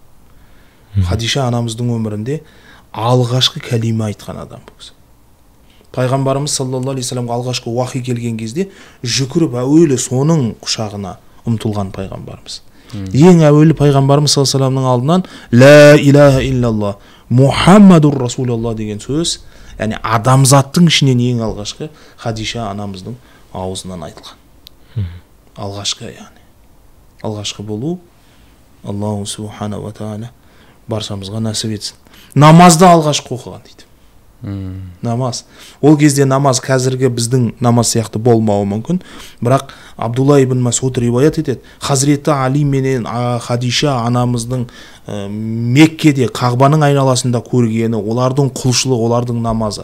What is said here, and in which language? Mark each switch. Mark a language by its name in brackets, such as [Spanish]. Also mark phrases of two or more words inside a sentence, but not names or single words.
[Kazakh] Хадиша анамыздың өмірінде алғашқы кәлима айтқан адам бұл кісі. Пайғамбарымыз [Arabic] صلى الله عليه وسلم [Kazakh] алғашқы уахи келген кезде жүгіріп әуелі соның құшағына ұмтылған пайғамбарымыз. Ең әуелі пайғамбарымыз [Arabic] صلى الله عليه وسلم [Kazakh] алдынан [Arabic] لا إله إلا الله محمد رسول الله [Kazakh] деген сөз, яғни адамзаттың ішінен ең алғашқы Хадиша анамыздың аузынан айтылған. Алғашқы, яғни алғашқы болу [Arabic] الله سبحانه وتعالى [Kazakh] баршамызға нәсіп етсін. Намазды алғашқы оқыған дейді. Намаз. Ол кезде намаз қазіргі біздің намаз сияқты болмауы мүмкін, бірақ Абдулла ибн Масуд риуаят етеді. Хазіреті Али менен Хадиша анамыздың Меккеде Қағбаның айналасында көргені, олардың құлшылығы, олардың намазы.